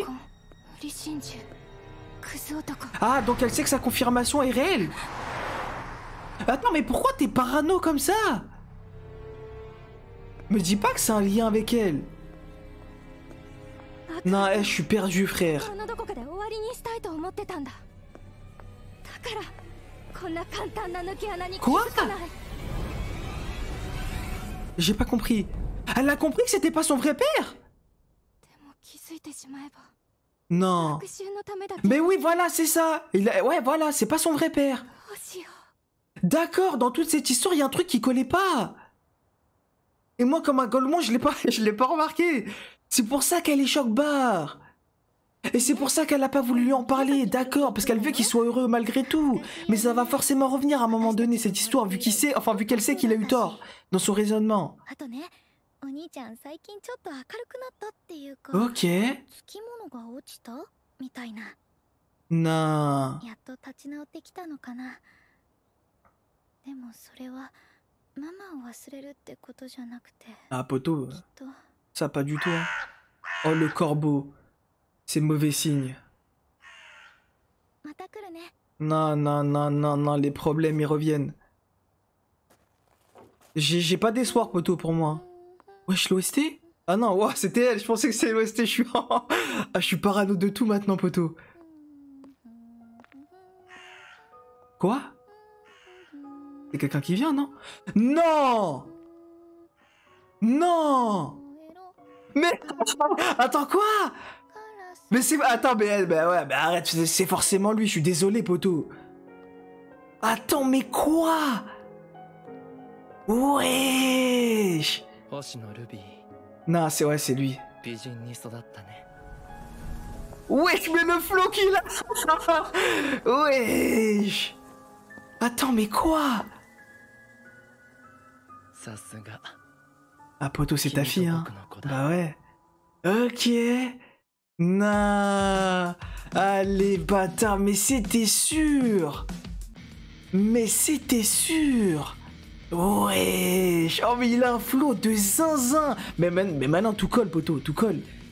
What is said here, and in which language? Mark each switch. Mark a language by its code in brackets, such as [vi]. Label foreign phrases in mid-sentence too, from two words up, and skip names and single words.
[ja] 無理心中。クズ男。 [fr] Ah, donc elle sait que sa confirmation est réelle. Attends, mais pourquoi t'es parano comme ça? Me dis pas que c'est un lien avec elle. Non, je suis perdu, frère. [ja] このどこかで終わりにしたいと思ってたんだ。だからこんな簡単な抜け穴に気づかない。 [fr] J'ai pas compris. Elle a compris que c'était pas son vrai père? [ja] でも気づいてしまえば。 [fr] Non. [ja] 復讐のためだけ。 [fr] Mais oui, voilà, c'est ça. Ouais, voilà, c'est pas son vrai père. [ja] どうしよ [fr] D'accord, dans toute cette histoire, il y a un truc qui collait pas. Et moi, comme un golemon, je l'ai pas remarqué. C'est pour ça qu'elle est choc-barre. Et c'est pour ça qu'elle a pas voulu lui en parler, d'accord, parce qu'elle veut qu'il soit heureux malgré tout. Mais ça va forcément revenir à un moment donné, cette histoire, vu qu'elle sait qu'il a eu tort dans son raisonnement. [ja] あとね、お兄ちゃん最近ちょっと明るくなったっていうか、 [fr] Ok. [ja] つきものが落ちたみたいな。 [fr] Non. [ja] やっと立ち直ってきたのかな。でもそれはママを忘れるってことじゃなくて、 [fr] Ah, poteau, [ja] きっと [fr] ça pas du tout. Hein. Oh, le corbeau. C'est mauvais signe. [ja] また来るね。 [fr] Non, non, non, non, non, les problèmes, ils reviennent. J'ai pas d'espoir, poteau, pour moi. Wesh, l'OST? Ah non, wow, c'était elle, je pensais que c'était l'OST, je suis parano de tout maintenant, poteau. Quoi? C'est quelqu'un qui vient, non? Non! Non! Mais... Attends, quoi? Mais c'est... Attends, mais ouais, mais arrête, c'est forcément lui, je suis désolé, poteau. Attends, mais quoi? Wesh! [ja] 星野ルビー、 [fr] Non, c'est ouais, c'est lui. [ja] 美人に育ったね。 [fr] Wesh, mais le flow qu'il a! Wesh! Attends, mais quoi? [ja] さすが。 [fr] Ah, poteau, c'est ta fille, hein? [ja] 君と僕の子だ。 [fr] Bah ouais. Ok. Nah. Allez, bâtard, mais c'était sûr. Mais c'était sûr. Wesh. Oh, mais il a un flow de zinzin. Mais maintenant, tout colle, poteau, tout colle.